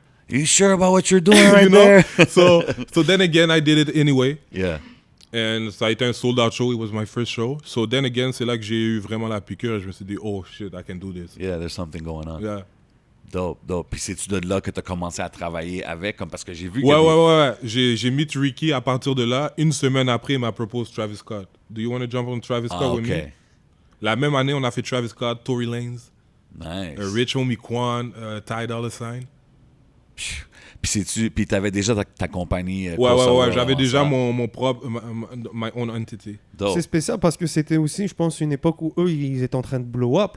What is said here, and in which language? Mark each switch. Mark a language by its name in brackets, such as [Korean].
[English] You sure about what you're doing right you know? there? So then again, I did it anyway. Yeah. And [French] ça a été un [English] sold-out show. It was my first show. So then again, [French] c'est là que j'ai eu vraiment la piqûre. Et je me suis dit, [English] oh shit, I can do this. Yeah, there's something going on. Yeah. Dope, dope. [French] Puis c'est-tu de là que tu as commencé à travailler avec? Comme parce que j'ai vu qu'il y a Ouais. J'ai meet Ricky à partir de là. Une semaine après, il m'a proposé Travis Scott. [English] Do you want to jump on Travis Scott with me? [French] La même année, on a fait Travis Scott, Tory Lanez, [English] Nice. Rich Homie Quan, Ty Dolla $ign. [French] Puis t'avais déjà ta compagnie. Ouais. J'avais déjà mon propre, [English] my own entity. Dope. [French] C'est spécial parce que c'était aussi, je pense, une époque où eux, ils étaient en train de [English] blow up.